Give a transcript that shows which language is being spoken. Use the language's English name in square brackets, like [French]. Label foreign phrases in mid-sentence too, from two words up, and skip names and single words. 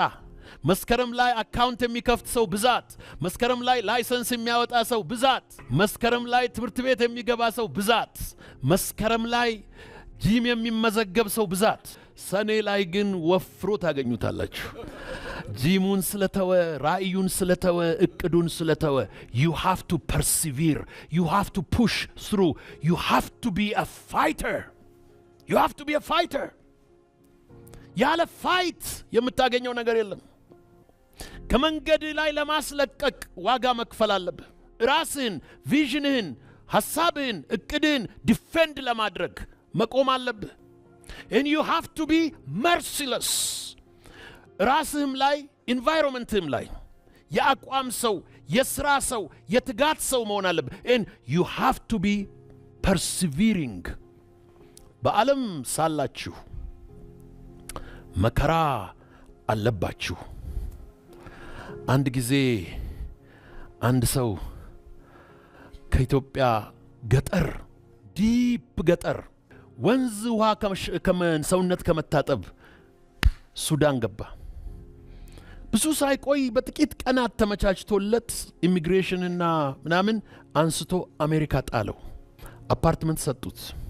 [Amharic] መስከረም ላይ አካውንት የሚከፍት ሰው ብዛት፣ መስከረም ላይ ላይሰንስ የሚያወጣ ሰው ብዛት፣ መስከረም ላይ ትምህርት ቤት የሚገባ ሰው ብዛት፣ መስከረም ላይ ጂም የሚመዘገብ ሰው ብዛት፣ ሰኔ ላይ ግን ወፍሮ ታገኙታላችሁ። ጂሙን ስለተወ፣ ራእዩን ስለተወ፣ እቅዱን ስለተወ። [English] you have to persevere, you have to push through, you have to be a fighter, you have to be a fighter. [Amharic] ያለ ፋይት የምታገኘው ነገር የለም። ከመንገድ ላይ ለማስለቀቅ ዋጋ መክፈል አለብህ። ራስህን፣ ቪዥንህን፣ ሐሳብህን፣ እቅድህን ዲፌንድ ለማድረግ መቆም አለብህ። [English] and you have to be merciless። [Amharic] ራስህም ላይ ኢንቫይሮንመንትህም ላይ የአቋም ሰው፣ የሥራ ሰው፣ የትጋት ሰው መሆን አለብህ። [English] and you have to be persevering። [Amharic] በዓለም ሳላችሁ መከራ አለባችሁ። አንድ ጊዜ አንድ ሰው ከኢትዮጵያ ገጠር፣ ዲፕ ገጠር፣ ወንዝ ውሃ ሰውነት ከመታጠብ ሱዳን ገባ። ብዙ ሳይቆይ በጥቂት ቀናት ተመቻችቶለት ኢሚግሬሽንና ምናምን አንስቶ አሜሪካ ጣለው። አፓርትመንት ሰጡት፣